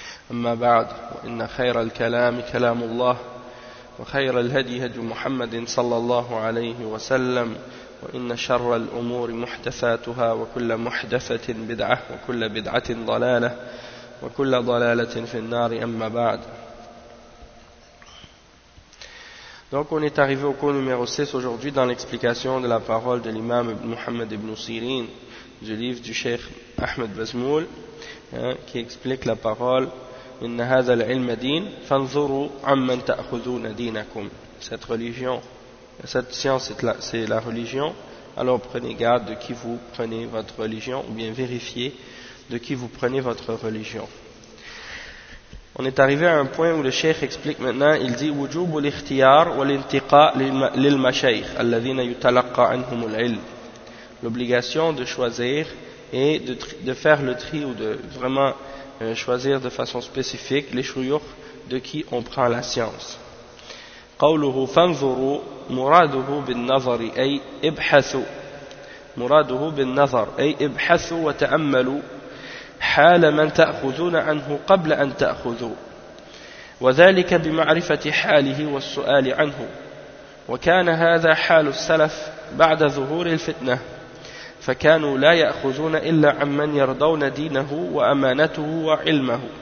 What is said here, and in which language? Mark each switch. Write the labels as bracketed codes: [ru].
[ar] أما بعد، وإن خير الكلام كلام الله، وخير الهدي هدي محمد صلى الله عليه وسلم، وإن شر الأمور محدثاتها، وكل محدثة بدعة، وكل بدعة ضلالة، وكل ضلالة في النار. أما بعد، [fr] donc on est arrivé au cours numéro 6 aujourd'hui dans l'explication de la parole de l'imam Ibn Muhammad Ibn Sirin du livre du Cheikh Ahmed Bazmoul, qui explique la parole [ar] إِنَّ هَذَا الْعِلْمَ دِينَ فَانْظُرُوا عَمَّنْ تَأْخُذُونَ دِينَكُمْ. [fr] Cette religion, cette science, c'est la religion, alors prenez garde de qui vous prenez votre religion, ou bien vérifiez de qui vous prenez votre religion. On est arrivé à un point où le cheikh explique maintenant, il dit [ar] وجوب الاختيار والانتقاء للمشايخ الذين يتلقى عنهم العلم. [fr] L'obligation de choisir et de faire le tri, ou de vraiment choisir de façon spécifique les shuyukh de qui on prend la science. [ar] قوله فانظروا مراده بالنظر أي ابحثوا، مراده بالنظر أي ابحثوا وتأملوا حال من تأخذون عنه قبل أن تأخذوا، وذلك بمعرفة حاله والسؤال عنه، وكان هذا حال السلف بعد ظهور الفتنة، فكانوا لا يأخذون إلا عمن يرضون دينه وأمانته وعلمه.